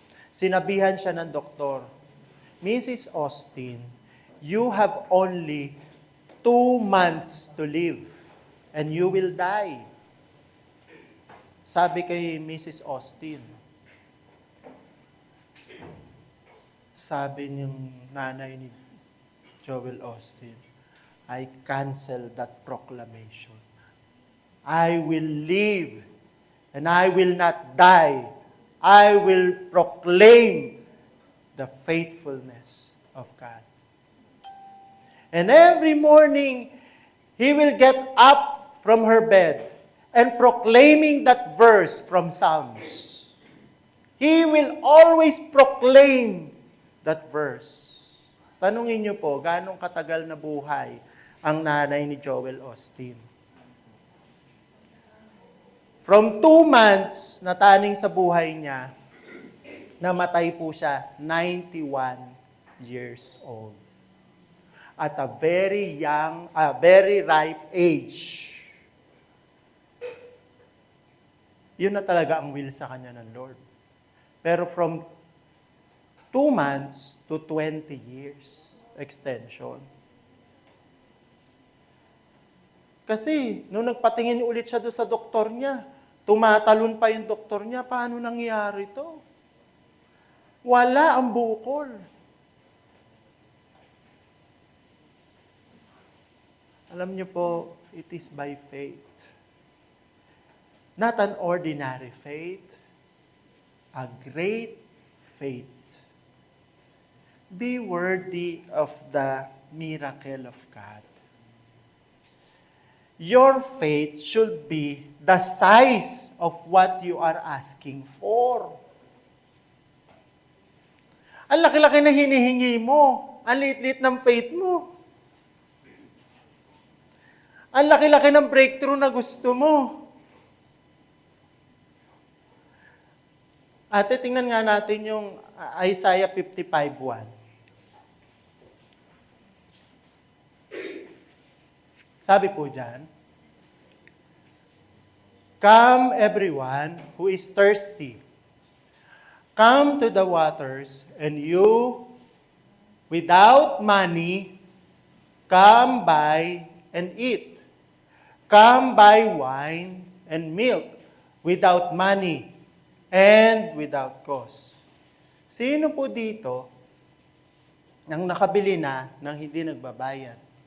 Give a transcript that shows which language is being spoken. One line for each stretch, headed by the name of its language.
Filipino: Sinabihan siya ng doktor, Mrs.
English: Osteen, you have only 2 months to live. And you will die.
Filipino: Sabi kay
English: Mrs. Osteen.
Filipino: Sabi ng nanay ni Joel Osteen,
English: I cancel that proclamation. I will live and I will not die. I will proclaim the faithfulness of God. And every morning, he will get up from her bed and proclaiming that verse from Psalms. He will always proclaim that verse.
Filipino: Tanungin niyo po, ganong katagal na buhay ang nanay ni Joel Osteen?
English: From 2 months
Filipino: na taning sa buhay niya, namatay po siya, 91 years old.
English: At a very young, very ripe age.
Filipino: Yun na talaga ang will sa kanya ng Lord.
English: Pero from 2 months to 20 years extension.
Filipino: Kasi, nung nagpatingin ulit siya doon sa doktor niya, tumatalon pa yung doktor niya, paano nangyari to? Wala ang bukol. Alam niyo po,
English: it is by faith. Not an ordinary faith, a great faith. Be worthy of the miracle of God. Your faith should be the size of what you are asking for.
Filipino: Ang laki-laki na hinihingi mo. Ang liit-liit ng faith mo. Ang laki-laki ng breakthrough na gusto mo. Ate, tingnan nga natin yung Isaiah 55:1.
English: Sabi po dyan, "Come everyone who is thirsty, come to the waters, and you, without money, come buy and eat. Come buy wine and milk without money and without cost."
Filipino: Sino po dito ang nakabili na ng hindi nagbabayad?